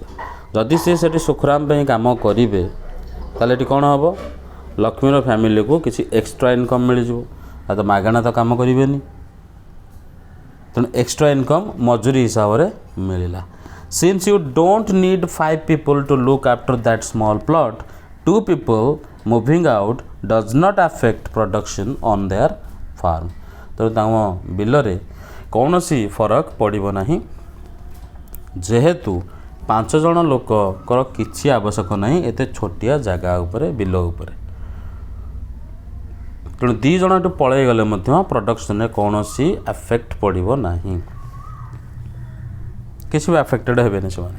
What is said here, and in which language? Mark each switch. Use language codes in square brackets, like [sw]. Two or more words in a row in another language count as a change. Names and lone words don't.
[or] ଯଦି ସେ ସେଠି ସୁଖରାମ ପାଇଁ କାମ କରିବେ ତାହେଲେ ଏଠି କ'ଣ ହେବ, ଲକ୍ଷ୍ମୀର ଫ୍ୟାମିଲିକୁ କିଛି [en] extra income [or] ମିଳିଯିବ। ଆଉ ତ ମାଗଣା ତ କାମ କରିବେନି, ତେଣୁ [en] extra income [or] ମଜୁରୀ ହିସାବରେ ମିଳିଲା। [en] since you don't need 5 people to look after that small plot, 2 people moving out does not affect production on their farm। [or] ତେଣୁ ତାଙ୍କ ବିଲରେ କୌଣସି ଫରକ ପଡ଼ିବ ନାହିଁ, ଯେହେତୁ 5 ଜଣ ଲୋକଙ୍କର କିଛି ଆବଶ୍ୟକ ନାହିଁ ଏତେ ଛୋଟିଆ ଜାଗା ଉପରେ, ବିଲ ଉପରେ। ତେଣୁ 2 ଜଣ ଏଠୁ ପଳେଇ ଗଲେ ମଧ୍ୟ ପ୍ରଡକ୍ସନରେ କୌଣସି ଆଫେକ୍ଟ ପଡ଼ିବ ନାହିଁ, କିଛି ବି ଆଫେକ୍ଟେଡ଼ ହେବେନି ସେମାନେ।